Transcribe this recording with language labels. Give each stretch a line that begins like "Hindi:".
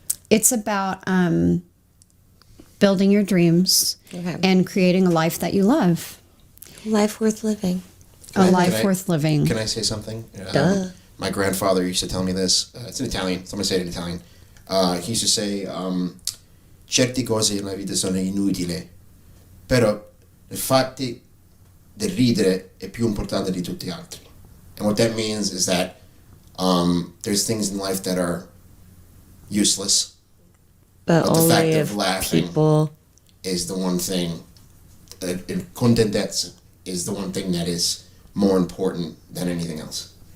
English: It's about building your dreams and creating a life that you love. Life worth living. Worth living. Can I say something? Duh. My grandfather used to tell me this. It's in Italian, so I'm going to say it in Italian. He used to say,
Italian: certe cose nella vita sono inutili, però il fatto del ridere è più importante di tutti gli altri.
English: And what that means is that there's things in life that are useless, but the only fact if of laughing people... is the one thing, contentezza is the one thing that is more important than anything else.